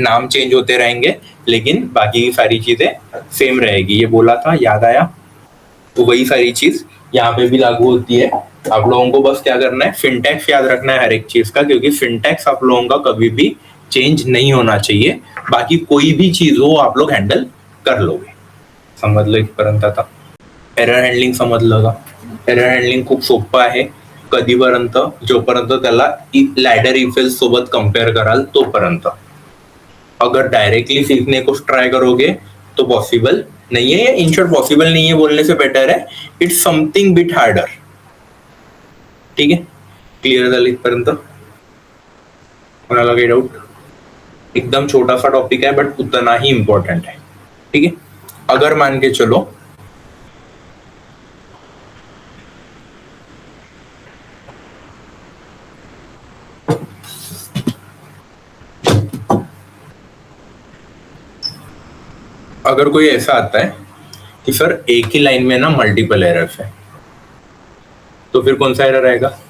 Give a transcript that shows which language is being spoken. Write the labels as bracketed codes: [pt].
[hi] नाम चेंज होते रहेंगे लेकिन बाकी की सारी चीजें सेम रहेगी, ये बोला था, याद आया। तो वही सारी चीज यहाँ पे भी लागू होती है। आप लोगों को बस क्या करना है, सिंटैक्स याद रखना है हर एक चीज का, क्योंकि सिंटैक्स आप लोगों का कभी भी चेंज नहीं होना चाहिए। बाकी कोई भी चीज हो आप लोग हैंडल कर लोगे, [mr] समजलं इथपर्यंत। आता एरर हँडलिंग समजलं का? एरर हँडलिंग खूप सोपं आहे कधीपर्यंत, जोपर्यंत त्याला लॅडर इफेल्स सोबत कंपेअर कराल तोपर्यंत। [hi] अगर डायरेक्टली सीखने को ट्राई करोगे तो पॉसिबल नहीं है, इन शॉर्ट पॉसिबल नहीं है बोलने से बेटर है [en] It's something bit harder. [hi] ठीक है, [mr] क्लियर झालं इथपर्यंत? कोणाला काही डाऊट? [hi] एकदम छोटा सा टॉपिक है बट उतना ही इंपॉर्टेंट है। ठीक है, अगर मान के चलो अगर कोई ऐसा आता है कि सर एक ही लाइन में ना मल्टीपल एरर्स है, तो फिर कौन सा एरर आएगा?